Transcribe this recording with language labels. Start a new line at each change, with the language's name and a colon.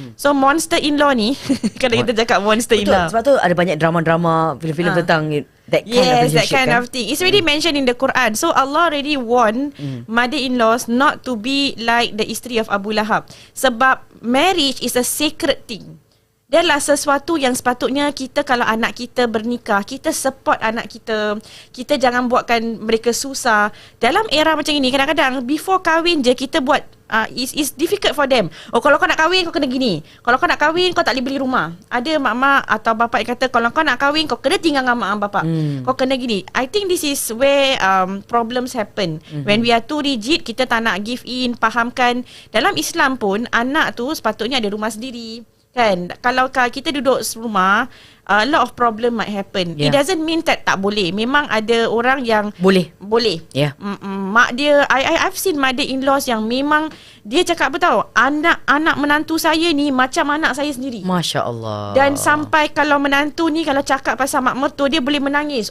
Malay: So monster-in-law ni, kalau kita cakap monster-in-law. Betul, sebab tu ada banyak drama-drama, filem-filem tentang
English: that kind of relationship. Yes, that kind of thing. It's already mentioned in the Quran. So Allah already warned mother-in-laws not to be like the isteri of Abu Lahab. Sebab marriage is a sacred thing.
Malay: Dia adalah sesuatu yang sepatutnya kita, kalau anak kita bernikah, kita support anak kita. Kita jangan buatkan mereka susah. Dalam era macam ini, kadang-kadang before kahwin je kita buat,
English: it's difficult for them.
Malay: Oh, kalau kau nak kahwin, kau kena gini. Kalau kau nak kahwin, kau tak boleh beli rumah. Ada mak-mak atau bapak yang kata, kalau kau nak kahwin, kau kena tinggal dengan mak bapak. Kau kena gini.
English: I think this is where problems happen. When we are too rigid,
Malay: kita tak nak
English: give in, fahamkan.
Malay: Dalam Islam pun, anak tu sepatutnya ada rumah sendiri. Kan, kalau kita duduk serumah,
English: a lot of problem might happen. It doesn't mean that
Malay: tak boleh. Memang ada orang yang boleh.
English: Yeah.
Malay: Mak dia,
English: I've seen mother-in-laws
Malay: yang memang Dia cakap apa tahu, anak menantu saya ni macam anak saya sendiri. Masya Allah. Dan sampai kalau menantu ni kalau cakap pasal mak mertua, dia boleh menangis.